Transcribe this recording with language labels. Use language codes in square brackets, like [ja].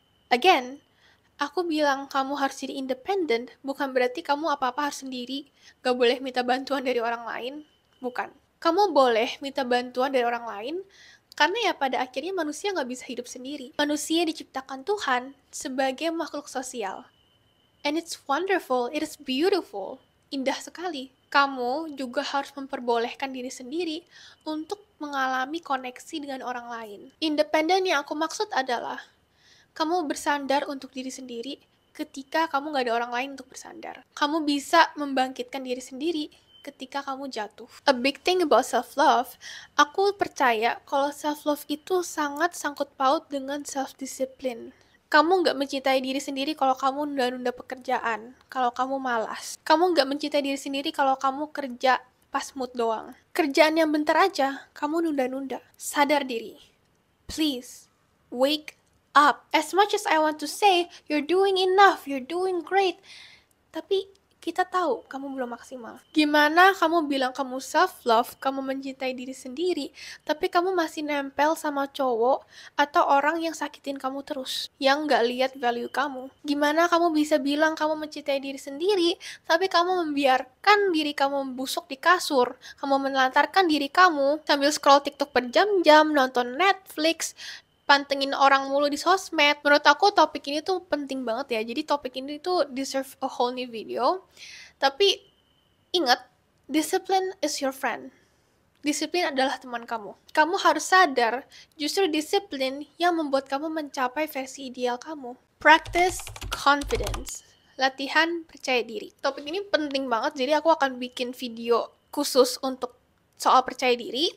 [id] Again, aku bilang kamu harus jadi independent, bukan berarti kamu apa-apa harus sendiri, gak boleh minta bantuan dari orang lain, bukan. Kamu boleh minta bantuan dari orang lain, karena ya pada akhirnya manusia gak bisa hidup sendiri. Manusia diciptakan Tuhan sebagai makhluk sosial. [en] And it's wonderful, it is beautiful, [id] indah sekali. Kamu juga harus memperbolehkan diri sendiri untuk mengalami koneksi dengan orang lain. Independen yang aku maksud adalah kamu bersandar untuk diri sendiri ketika kamu gak ada orang lain untuk bersandar. Kamu bisa membangkitkan diri sendiri ketika kamu jatuh. [en] A big thing about self-love, [id] aku percaya kalau self-love itu sangat sangkut paut dengan self-discipline. Kamu nggak mencintai diri sendiri kalau kamu nunda-nunda pekerjaan, kalau kamu malas. Kamu nggak mencintai diri sendiri kalau kamu kerja pas mood doang. Kerjaan yang bentar aja, kamu nunda-nunda. Sadar diri. [en] Please, wake up. As much as I want to say, you're doing enough, you're doing great. [id] Tapi kita tahu kamu belum maksimal. Gimana kamu bilang kamu self-love, kamu mencintai diri sendiri, tapi kamu masih nempel sama cowok atau orang yang sakitin kamu terus, yang nggak lihat value kamu. Gimana kamu bisa bilang kamu mencintai diri sendiri, tapi kamu membiarkan diri kamu membusuk di kasur, kamu menelantarkan diri kamu sambil scroll TikTok berjam-jam, nonton Netflix, pantengin orang mulu di sosmed. Menurut aku topik ini tuh penting banget ya. Jadi topik ini tuh [en] deserve a whole new video. [id] Tapi ingat, [en] discipline is your friend. [id] Disiplin adalah teman kamu. Kamu harus sadar, justru disiplin yang membuat kamu mencapai versi ideal kamu. [en] Practice confidence. [id] Latihan percaya diri. Topik ini penting banget, jadi aku akan bikin video khusus untuk soal percaya diri.